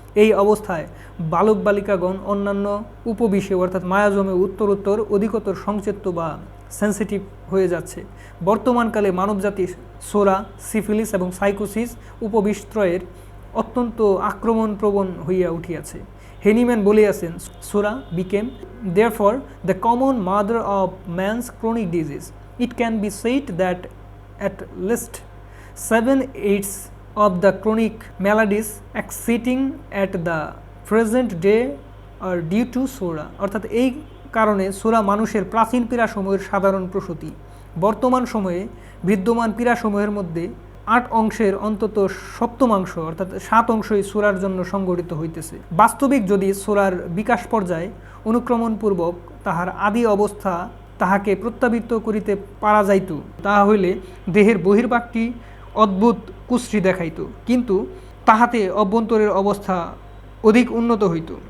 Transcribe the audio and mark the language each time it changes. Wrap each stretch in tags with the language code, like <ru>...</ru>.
<bn>এই অবস্থায় বালক বালিকাগণ অন্যান্য উপবিষে অর্থাৎ মায়াজমে উত্তরোত্তর অধিকতর সংচেত্য বা সেন্সিটিভ হয়ে যাচ্ছে। বর্তমানকালে মানবজাতি সোরা, সিফিলিস এবং সাইকোসিস উপবিষত্রয়ের অত্যন্ত আক্রমণপ্রবণ হইয়া উঠিয়াছে। হেনিম্যান বলিয়াছেন, সোরা became</bn> <en>therefore the common mother of man's chronic disease. It can be said that at least 7/8 of the chronic maladies exceeding at the present day are due to psora.</en> <bn>অর্থাৎ এই কারণে সোরা মানুষের প্রাচীন পীড়াসমূহের সাধারণ প্রসূতি। বর্তমান সময়ে বিদ্যমান পীড়াসমূহের মধ্যে 8 অংশের অন্তত সপ্তমাংশ অর্থাৎ 7 অংশই সোরার জন্য সংগঠিত হইতেছে। বাস্তবিক যদি সোরার বিকাশ পর্যায়ে অনুক্রমণপূর্বক তাহার আদি অবস্থা তাহাকে প্রত্যাবৃত্ত করিতে পারা যাইত, তাহা হইলে দেহের বহির্ভাগটি অদ্ভুত কুশ্রী দেখাইত, কিন্তু তাহাতে অভ্যন্তরের অবস্থা অধিক উন্নত হইত।</bn>